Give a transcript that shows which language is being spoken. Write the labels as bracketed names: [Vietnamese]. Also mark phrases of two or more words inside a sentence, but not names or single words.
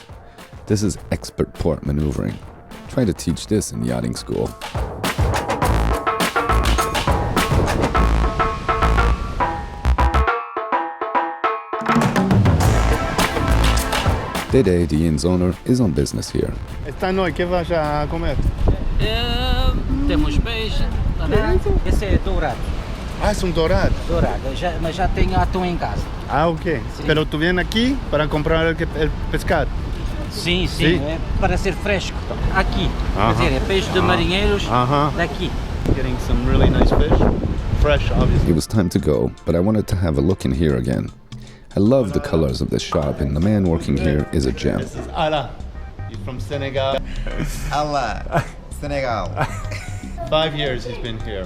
[English] This is expert port maneuvering. Try to teach this in yachting school. Dede, the inn's owner, is on business here. [Portuguese] Esta noite, que vais a comer? Temos peixe, dourado. Esse é dourado. [Spanish] Ah, es un dorado. [Portuguese] Dourado, mas já tenho atum em casa. [English] Ah, ok. [Spanish] Pero tú vienes aquí para comprar el pescado. [Portuguese] Sim, Sim. é para ser fresco. Aqui, quer dizer, é peixe de marinheiros daqui. [English] Getting some really nice fish. Fresh, obviously. It was time to go, but I wanted to have a look in here again. I love the colors of this shop, and the man working here is a gem. This is Ala. He's from Senegal. Allah, Senegal. 5 years he's been here.